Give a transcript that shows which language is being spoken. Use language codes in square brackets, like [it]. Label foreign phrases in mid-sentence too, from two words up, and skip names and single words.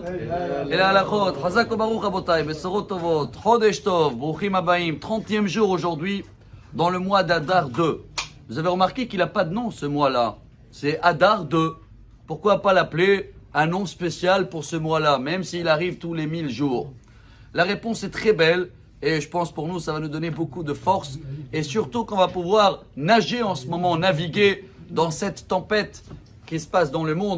[fr] Et la [he] הלכות, חזק ברוך רבותי, בשורות טובות, חודש טוב, ברוכים הבאים, [fr] 30e jour aujourd'hui, dans le mois d'Adar 2. Vous avez remarqué qu'il n'a pas de nom ce mois-là. C'est Adar 2. Pourquoi pas l'appeler un nom spécial pour ce mois-là, même s'il arrive tous les 1000 jours? La réponse est très belle et je pense pour nous ça va nous donner beaucoup de force et surtout qu'on va pouvoir nager en ce moment, naviguer dans cette tempête qui se passe dans le monde.